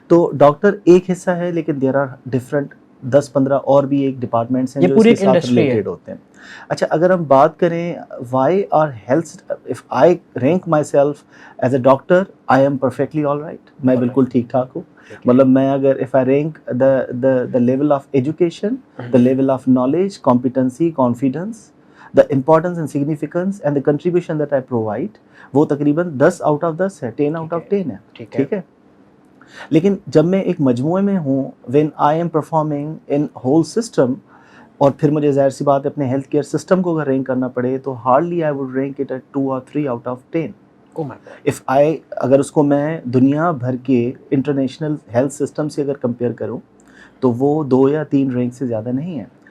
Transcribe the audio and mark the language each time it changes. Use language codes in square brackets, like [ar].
[ur] تو ڈاکٹر ایک حصہ ہے لیکن [en] there are different [ur] 10-15 اور بھی ایک ڈپارٹمنٹس ہیں جو اس کے ساتھ ریلیٹڈ ہوتے ہیں. اچھا اگر ہم بات کریں [en] why are health, if I rank myself as a doctor I am perfectly all right, [ur] میں بالکل ٹھیک ٹھاک ہوں. مطلب میں اگر [en] if I rank the level of education, the level of knowledge, competency, confidence, the importance and significance and the contribution that I provide [ur] وہ تقریباً [en] 10 out of 10 ہے، 10 out of 10 ہے. [ur] ٹھیک ہے. لیکن جب میں ایک مجموعے میں ہوں [en] when I am performing in whole system، [ur] اور پھر مجھے ظاہر سی بات ہے اپنے ہیلتھ کیئر سسٹم کو اگر رینک کرنا پڑے تو [en] hardly I would rank it at 2 or 3 out of 10. [ur] اگر اس کو میں دنیا بھر کے انٹرنیشنل ہیلتھ سسٹم سے اگر کمپیئر کروں تو وہ 2 یا 3 رینک سے زیادہ نہیں ہے.